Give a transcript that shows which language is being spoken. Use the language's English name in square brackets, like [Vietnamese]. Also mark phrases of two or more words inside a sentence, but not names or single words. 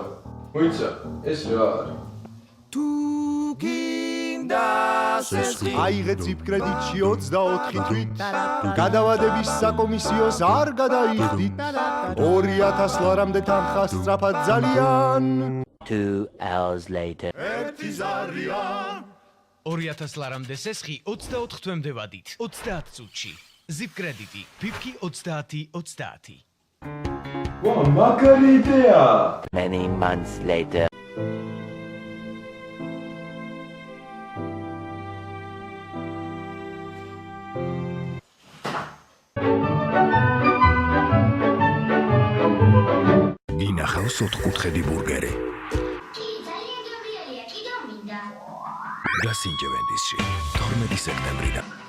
[Georgian] ვიცა, ეს რა არის? თუ გინდა სესხი აიღე ციფ კრედიტში 24 თვით გადავადების საკომისიოს არ გადაიხდით 2000 ლარამდე თანხა სწრაფად ძალიან [English] 2 hours later [Georgian] 1 ზარიან 2000 ლარამდე სესხი 24 თვემდე ვადით 30 წუთში ზიპ კრედიტი ფიფკი 30 ვა, მაგარი იდეა! [English] many months later [Georgian] ინახავს 4-კუთხედი ბურგერი გასინჯე ვენდისში 12 სექტემბრიდან